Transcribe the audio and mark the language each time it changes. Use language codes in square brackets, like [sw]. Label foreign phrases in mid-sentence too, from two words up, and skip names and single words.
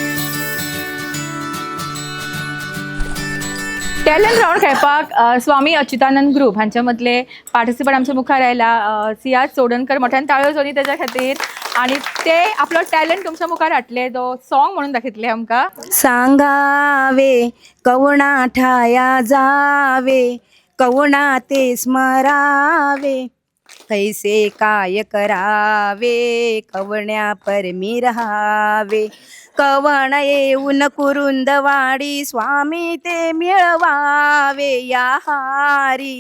[en] talent round [kok] खेळपाक स्वामी अच्युतानंद ग्रुप हांच्या मदले पार्टिसिपंट आमच्या मुखार आयला सियाज चोडणकर. मोठ्यान ताळयो जावनी तेज्या खातीर. आणि ते आपलो टॅलंट तुमच्या मुखार हाडले, तो सॉंग म्हणून दाखयतले आमकां. [mr] सांगावे कवणा ठाया जावे, कवणा ते स्मरावे, कैसे काय करावे, कवण्या परमी रहावे. कवण येऊन कुरुंदवाडी, स्वामी ते मिळवावे या हारी.